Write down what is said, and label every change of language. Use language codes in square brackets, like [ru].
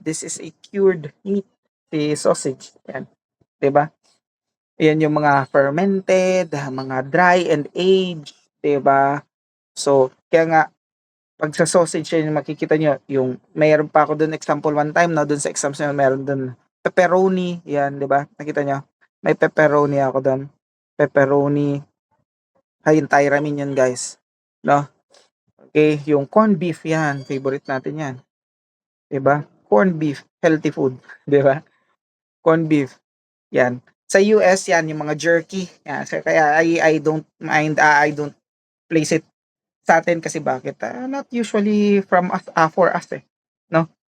[en] This is a cured meat, si sausage. [tl] Yan, 'di ba? Yan yung mga fermented, mga [en] dry and aged, [tl] 'di ba? So, kaya nga pag sa sausage yan makikita niyo yung mayroon pa ako dun example [en] one time [tl] 'no, dun sa exams na yun meron dun pepperoni, yan 'di ba? Nakita niyo? May pepperoni ako dun. Pepperoni, ayun tyramine yun guys, 'no? Okay, yung corned beef yan, favorite natin yan, 'di ba? [en] Corned beef, healthy food, [tl] 'di ba? [en] Corned beef, yan. [tl] Sa US yan yung mga jerky, yan. [en] So, kaya I don't mind, I don't place it [tl] sa atin kasi bakit? [en] Not usually from us, for us [tl] eh, 'no?